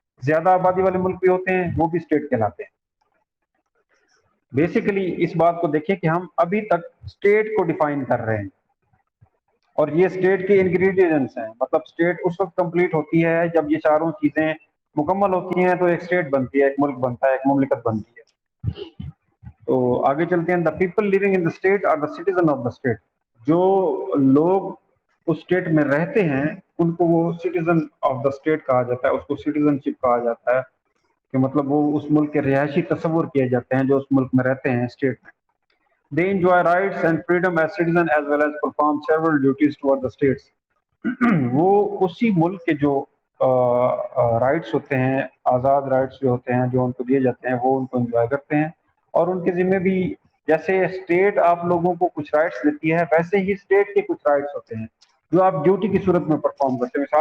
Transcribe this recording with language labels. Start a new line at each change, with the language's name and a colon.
Urdu: زیادہ آبادی والے ملک بھی ہوتے ہیں، وہ بھی اسٹیٹ کہلاتے ہیں. بیسیکلی اس بات کو دیکھیں کہ ہم ابھی تک اسٹیٹ کو ڈیفائن کر رہے ہیں، اور یہ اسٹیٹ کے انگریڈینٹس ہیں. مطلب اسٹیٹ اس وقت کمپلیٹ ہوتی ہے جب یہ چاروں چیزیں مکمل ہوتی ہیں تو ایک اسٹیٹ بنتی ہے، ایک ملک بنتا ہے، ایک مملکت بنتی ہے. تو آگے چلتے ہیں.
English: The people living in the state are the citizen of the state.
Urdu: جو لوگ اس اسٹیٹ میں رہتے ہیں ان کو وہ
English: citizen of the state
Urdu: کہا جاتا ہے، اس کو سٹیزن شپ کہا جاتا ہے، کہ مطلب وہ اس ملک کے رہائشی تصور کیے جاتے ہیں جو اس ملک میں رہتے ہیں اسٹیٹ میں.
English: They enjoy rights and freedom as citizens as well as perform several duties toward the states.
Urdu: وہ اسی ملک کے جو رائٹس ہوتے ہیں، آزاد رائٹس جو ہوتے ہیں جو ان کو دیے جاتے ہیں، وہ ان کو انجوائے کرتے ہیں. اور ان کے ذمہ بھی، جیسے اسٹیٹ آپ لوگوں کو کچھ رائٹس دیتی ہے، ویسے ہی اسٹیٹ کے کچھ رائٹس ہوتے ہیں جو آپ ڈیوٹی کی صورت میں پرفارم کرتے ہیں.